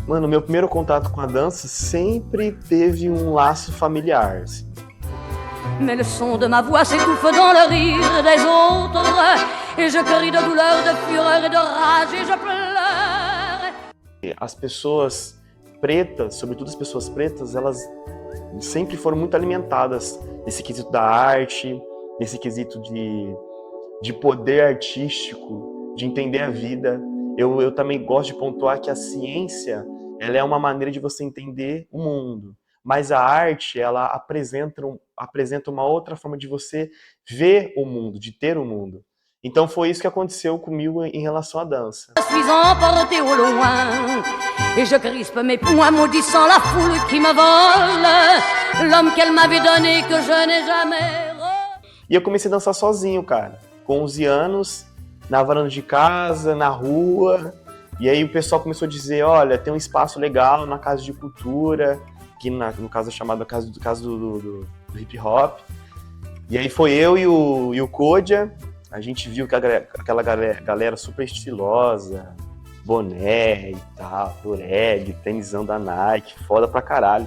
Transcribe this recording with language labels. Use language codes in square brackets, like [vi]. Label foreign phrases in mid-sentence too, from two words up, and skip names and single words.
[pt] Mano, meu primeiro contato com a dança sempre teve um laço familiar, assim. [fr] Mais le son de ma voix s'étouffe dans le rire des autres, et je crie de douleur, de fureur et de rage, et je pleure. [pt] As pessoas pretas, sobretudo as pessoas pretas, elas sempre foram muito alimentadas nesse quesito da arte, nesse quesito de poder artístico, de entender a vida. Eu também gosto de pontuar que a ciência, ela é uma maneira de você entender o mundo, mas a arte, ela apresenta uma outra forma de você ver o mundo, de ter o mundo. Então foi isso que aconteceu comigo em relação à dança. [fr] Je suis emporté au loin, et je crispe mes poings, maudissant la foule qui me vole, l'homme qu'elle m'avait donné que je n'ai jamais. [pt] E eu comecei a dançar sozinho, cara, com 11 anos, na varanda de casa, na rua. E aí o pessoal começou a dizer, olha, tem um espaço legal na Casa de Cultura, que no caso é chamada Casa do Hip Hop. E aí foi eu e o Kodia, a gente viu que aquela galera super estilosa, boné e tal, dureg, tênisão da Nike, foda pra caralho.